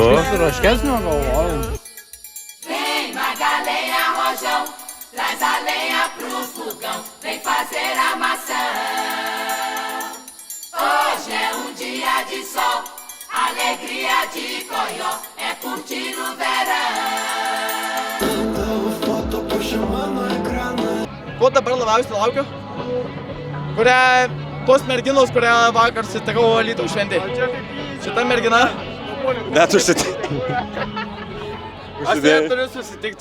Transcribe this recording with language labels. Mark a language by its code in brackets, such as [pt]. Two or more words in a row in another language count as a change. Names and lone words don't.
[pt] Vem Magalenha Rojão, traz a lenha pro fogão, vem fazer armação. Hoje é dia de sol, alegria de Coió é curtir o verão. [lt] Ko dabar labiausiai laukiu? Tos merginos, kurią vakar sutikau Alytaus šventėje. Šita mergina. Net užsitik. Aš ją turiu susitikti.